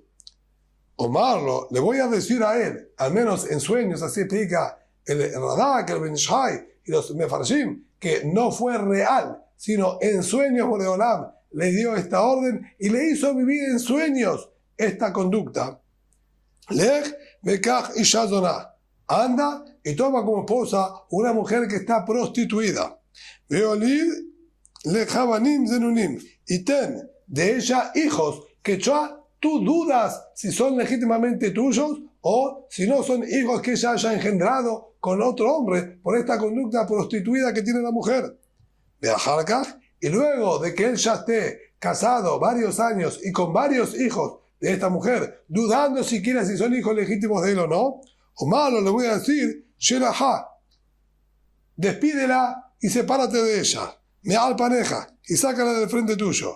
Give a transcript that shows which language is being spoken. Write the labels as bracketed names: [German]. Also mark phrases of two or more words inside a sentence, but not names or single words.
[Spanish] Omarlo, le voy a decir a él, al menos en sueños, así explica el Radak, el Ben Ishai y los Mefarshim, que no fue real, sino en sueños Boreolam le dio esta orden y le hizo vivir en sueños esta conducta. [Hebrew] לך קח אשה זונה, [Spanish] anda y toma como esposa una mujer que está prostituida. [Hebrew] ויולד לך בנים זנונים, [Spanish] y ten de ella hijos que ya tú dudas si son legítimamente tuyos o si no son hijos que ella haya engendrado con otro hombre por esta conducta prostituida que tiene la mujer. Y luego de que él ya esté casado varios años y con varios hijos de esta mujer, dudando siquiera si son hijos legítimos de él o no, o malo le voy a decir, Shelaha, despídela y sepárate de ella, [Hebrew] מעל פניך [Spanish] y sácala del frente tuyo.